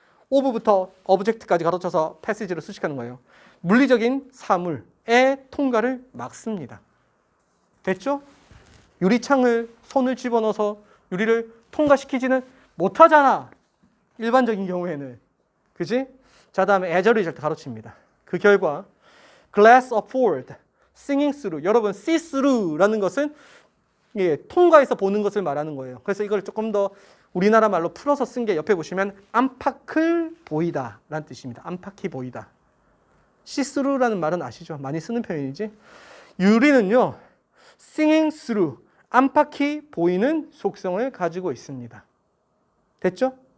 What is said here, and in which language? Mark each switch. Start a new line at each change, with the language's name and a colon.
Korean: of부터 object까지 가로쳐서 passage로 수식하는 거예요. 물리적인 사물의 통과를 막습니다. 됐죠? 유리창을 손을 집어넣어서 유리를 통과시키지는 못하잖아. 일반적인 경우에는. 그지? 자, 다음에 as a result 가로칩니다. 그 결과
English: glass afford, seeing through.
Korean: 여러분, see through라는 것은 통과해서 보는 것을 말하는 거예요. 그래서 이걸 조금 더 우리나라 말로 풀어서 쓴 게 옆에 보시면 안팎을 보이다 라는 뜻입니다. 안팎이 보이다. see through라는 말은 아시죠? 많이 쓰는 표현이지. 유리는요, seeing through, 안팎이 보이는 속성을 가지고 있습니다. 됐죠?